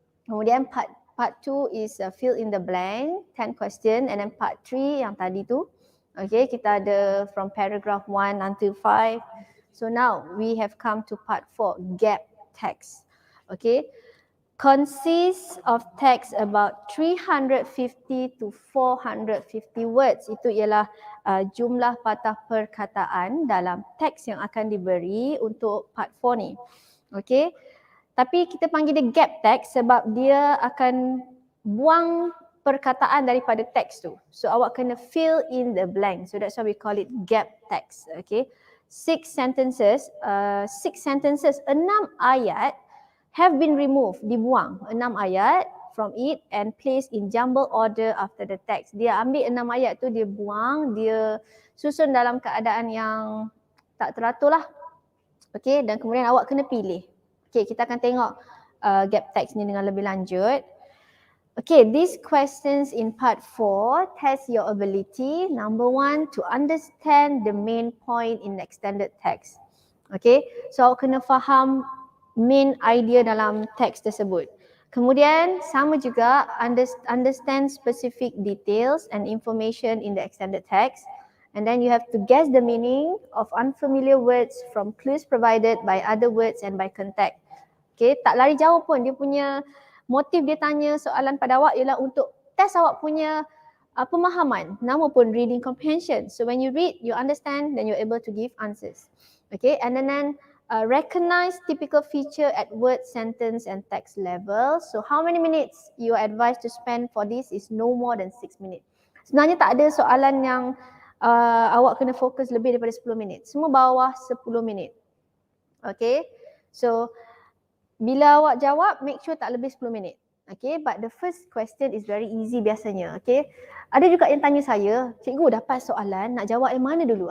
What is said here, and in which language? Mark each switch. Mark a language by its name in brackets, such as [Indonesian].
[English] Kemudian part 2 is fill in the blank, 10 question, and then part 3 [Malay] yang tadi tu [English] Okay, [Malay] kita ada [English] from paragraph 1 until 5. So now we have come to part 4, gap text. Okay, consists of text about 350 to 450 words. [Malay] Itu ialah jumlah patah perkataan dalam teks yang akan diberi untuk part 4 ni. Okay, tapi kita panggil dia gap text sebab dia akan buang perkataan daripada teks tu. [English] So [Malay] awak kena [English] fill in the blank. So that's why we call it gap text. Okay, 6 sentences, 6 sentences, [Malay] 6 ayat [English] have been removed, [Malay] dibuang 6 ayat [English] from it and placed in jumble order after the text. [Malay] Dia ambil 6 ayat tu, dia buang, dia susun dalam keadaan yang tak teratur lah. Okay, dan kemudian awak kena pilih. Okay, kita akan tengok gap text ni dengan lebih lanjut. [English] Okay, these questions in part 4 test your ability. Number 1, to understand the main point in the extended text. [Malay] Okay, so awak kena faham main idea dalam teks tersebut. Kemudian sama juga [English] understand specific details and information in the extended text. And then you have to guess the meaning of unfamiliar words from clues provided by other words and by context. [Malay] Okay, tak lari jauh pun. Dia punya motif dia tanya soalan pada awak ialah untuk test awak punya pemahaman. Nama pun reading comprehension. [English] So when you read, you understand, then you're able to give answers. Okay, and then recognize typical feature at word, sentence and text level. So how many minutes you are advised to spend for this is no more than 6 minutes. [Malay] Sebenarnya tak ada soalan yang awak kena fokus lebih daripada 10 minit. Semua bawah 10 minit. Okay, so bila awak jawab, [English] make sure [Malay] tak lebih 10 minit. [English] Okay, but the first question is very easy biasanya. [Malay] Okay, ada juga yang tanya saya, cikgu dapat soalan, nak jawab yang mana dulu?